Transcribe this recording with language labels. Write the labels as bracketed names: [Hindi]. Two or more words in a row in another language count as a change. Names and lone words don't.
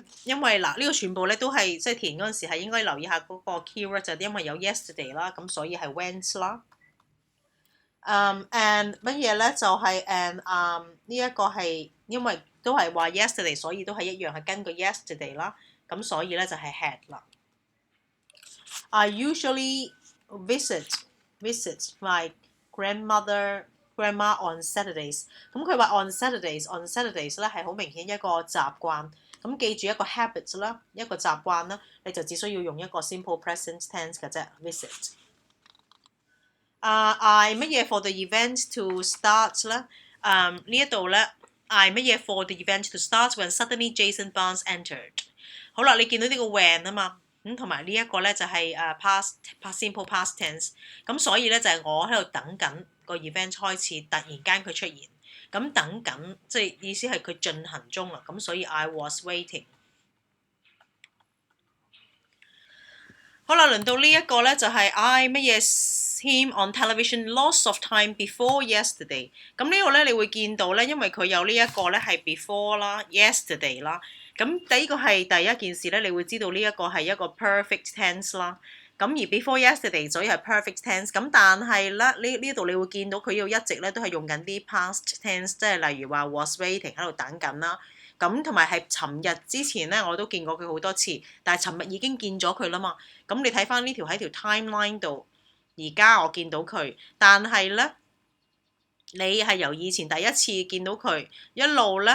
[Cantonese] 因為呢個全部咧都係即係填嗰陣時係應該留意下嗰個 keyword 就係因為有 yesterday 啦，咁所以係 went 啦。and 乜嘢咧？就係 and 呢一個係因為都係話 yesterday， 所以都係一樣係根據 yesterday 啦，咁所以咧就係 had 啦。 [English] I usually visit my grandma on Saturdays。 [Cantonese] 咁佢話 [English] on Saturdays [Cantonese] 咧係好明顯一個習慣。咁記住一個 habit 啦，一個習慣啦，你就只需要用一個 [English] simple present tense [Cantonese] 嘅啫 ，visit。I 乜嘢 [English] for the event to start [Cantonese] 咧？呢一度咧 [English] I 乜嘢 for the event to start when suddenly Jason Barnes entered。 [Cantonese] 好啦，你見到呢個 when 啊嘛。咁同埋呢一個咧就係 [English] simple past tense， [Cantonese] 咁所以咧就係我喺度等緊個 event 開始，突然間佢出現，咁等緊即係意思係佢進行中啦，咁所以 [English] I was waiting。 [Cantonese] 好啦，輪到呢一個咧就係 [English] I 乜嘢 him on television lots of time before yesterday。 [Cantonese] 咁呢個咧你會見到咧，因為佢有呢一個咧係 before 啦 ，yesterday 啦。咁呢個係第一件事咧，你會知道呢一個係一個 [English] perfect tense [Cantonese] 啦。咁而 [English] before yesterday [Cantonese] 所以係 [English] perfect tense。 [Cantonese] 咁但係咧呢度你會見到佢要一直咧都係用緊啲 [English] past tense， [Cantonese] 即係例如話 [English] was waiting [Cantonese] 喺度等緊啦。咁同埋係尋日之前咧我都見過佢好多次，但係尋日已經見咗佢啦嘛。咁你睇翻呢條喺條 timeline 度，而家我見到佢，但係咧你係由以前第一次見到佢一路咧。